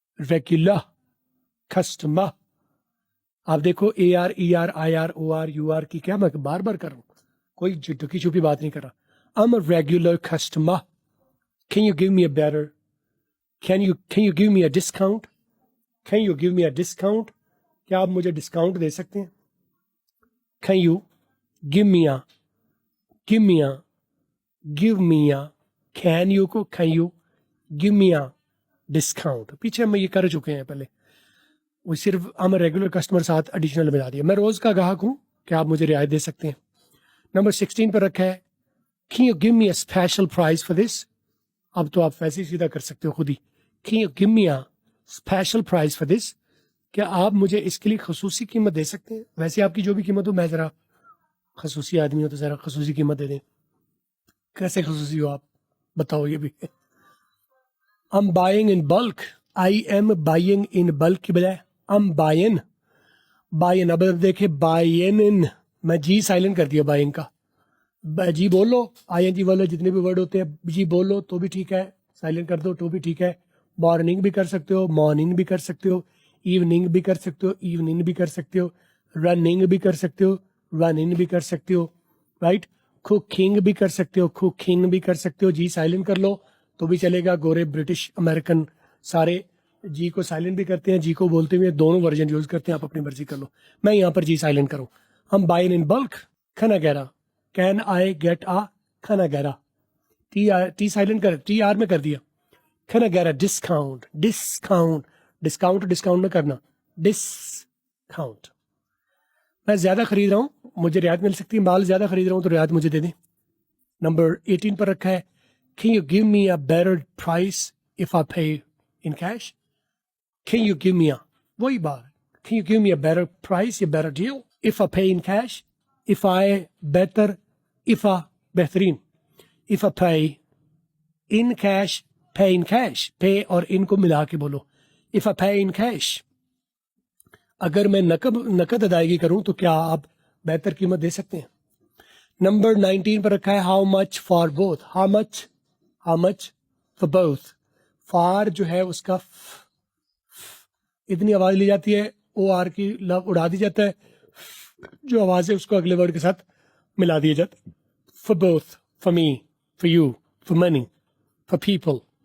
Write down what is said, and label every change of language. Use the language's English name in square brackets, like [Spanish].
[Urdu] Regular customer. آپ دیکھو اے R E R I R O R you are کی کیا میں بار بار کر رہا ہوں، کوئی ڈکی چھپی بات نہیں کر رہا. [English] I'm a regular customer. Can you give me a better? Can you give me a discount? Can you give me a discount? [Urdu] کیا آپ مجھے ڈسکاؤنٹ دے سکتے ہیں؟ [English] Can you give me a can you [Urdu] کو [English] can you give me a discount؟ [Urdu] پیچھے ہم یہ کر چکے ہیں پہلے، وہ صرف [English] I'm a regular customer [Urdu] ساتھ ایڈیشنل ملا دیا. میں روز کا گاہک ہوں، کیا آپ مجھے رعایت دے سکتے ہیں؟ نمبر 16 پر رکھا ہے [English] Can you give me a special price for this? [Urdu] اب تو آپ ویسے ہی سیدھا کر سکتے ہو خود ہی. [English] Can you give me a special price for this? [Urdu] کیا آپ مجھے اس کے لیے خصوصی قیمت دے سکتے ہیں؟ ویسے آپ کی جو بھی قیمت ہو، میں ذرا خصوصی آدمی ہوں تو ذرا خصوصی قیمت دے دیں. کیسے خصوصی ہو آپ بتاؤ یہ بھی. [English] I'm buying in bulk. I am buying in bulk [Urdu] کی بجائے [English] I'm buying. [Urdu] اب دیکھیں buying میں جی سائلنٹ کر دیا buying کا. جی بولو آئی این جی والے جتنے بھی ورڈ ہوتے ہیں جی بولو تو بھی ٹھیک ہے، سائلنٹ کر دو تو بھی ٹھیک ہے. مارننگ بھی کر سکتے ہو، مارننگ بھی کر سکتے ہو، ایوننگ بھی کر سکتے ہو، ایوننگ بھی کر سکتے ہو، رننگ بھی کر سکتے ہو، رننگ بھی کر سکتے ہو، رائٹ. کوکنگ بھی کر سکتے ہو، کوکنگ بھی کر سکتے ہو. جی سائلنٹ کر لو تو بھی چلے گا. گورے برٹش امریکن سارے جی کو سائلنٹ بھی کرتے ہیں، جی کو بولتے ہوئے دونوں ورژن یوز کرتے ہیں. آپ اپنی مرضی کر لو. میں یہاں پر جی سائلنٹ کروں. ہم [English] بائن in bulk. [Urdu] کھانا گہرا [English] can I get a [Urdu] کھانا گہرا. ٹی سائلنٹ کر ٹی آر میں کر دیا. کھانا گہرا ڈسکاؤنٹ. ڈسکاؤنٹ نہ کرنا، ڈسکاؤنٹ. میں زیادہ خرید رہا ہوں مجھے رعایت مل سکتی ہے. مال زیادہ خرید رہا ہوں تو رعایت مجھے دے دیں. نمبر 18 پر رکھا ہے [English] Can you give me a better price if I pay in cash? Can you give me a [Urdu] وہی بات. [English] Can you give me a better price, a better deal if I pay in cash? If I better, if I بہترین. If I pay in cash, pay in cash. [Urdu] Pay اور in کو ملا کے بولو. [English] If I pay in cash. [Urdu] اگر میں نقد ادائیگی کروں تو کیا آپ بہتر قیمت دے سکتے ہیں؟ نمبر 19 پر رکھا ہے [English] How much for both? How much for both? [Urdu] For جو ہے اس کا اتنی آواز لی جاتی ہے، او آر کی لب اڑا دی جاتا ہے، جو آواز ہے اس کو اگلے ورڈ کے ساتھ ملا دیا جاتا ہے. [English] For both, for me, for you, for money, for people.